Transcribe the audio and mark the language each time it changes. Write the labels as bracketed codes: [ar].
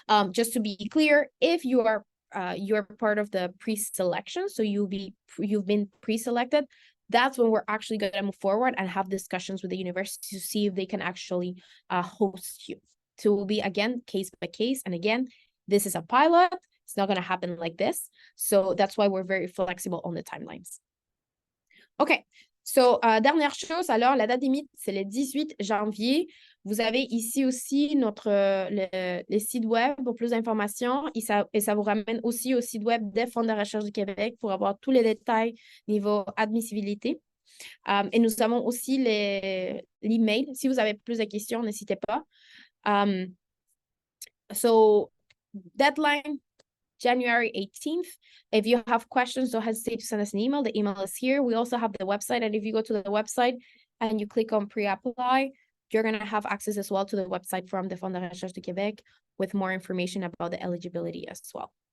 [en] Just to be clear, if you are you're part of the pre-selection, so you've been pre-selected, that's when we're actually going to move forward and have discussions with the university to see if they can actually host you. So it will be, again, case by case. And again, this is a pilot. It's not going to happen like this. So that's why we're very flexible on the timelines. OK. [fr] So, dernière chose, alors, la date limite, c'est le 18 janvier. Vous avez ici aussi le site web pour plus d'informations et ça vous ramène aussi au site web des Fonds de recherche du Québec pour avoir tous les détails niveau admissibilité. Et nous avons aussi l'email. Si vous avez plus de questions, n'hésitez pas. [en] So, deadline, January 18th. If you have questions, don't hesitate to send us an email. The email is here. We also have the website. And if you go to the website and you click on pre-apply, you're going to have access as well to the website from the Fonds de recherche du Québec with more information about the eligibility as well.